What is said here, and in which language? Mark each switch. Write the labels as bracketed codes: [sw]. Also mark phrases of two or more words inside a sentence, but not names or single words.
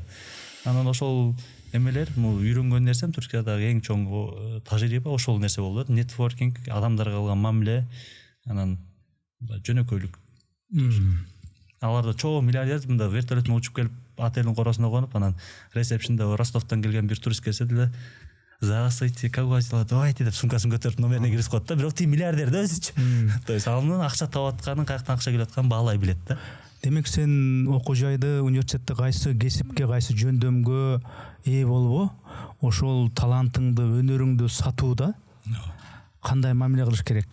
[ky] Анан ошол эмелер, үйрөнгөн нерсем Түркиядагы эң чоң тажрыйба ошол нерсе болду. Нетворкинг, адамдарга кылган мамиле, анан жөнөкөйлүк. Аларда чоң миллиардер мында вертолет менен учуп келип отелдин коросуна конуп, анан ресепшнда Ростовтон келген бир турист келсе деле [ru] здравствуйте, как у вас дела, давайте [ky] деп сумкасын көтөрүп номерине киргизип коет да. Бирок тиги миллиардер да өзүчү. [ru] То есть [ky] анын акча таап атканын, каяктан акча келип атканын баалай билет да. Демек сен окуу жайды, университетте кайсы кесипке, кайсы жөндөмгө ээ болуп, ошол талантыңды, өнөрүңдү сатууда кандай мамиле кылыш керек?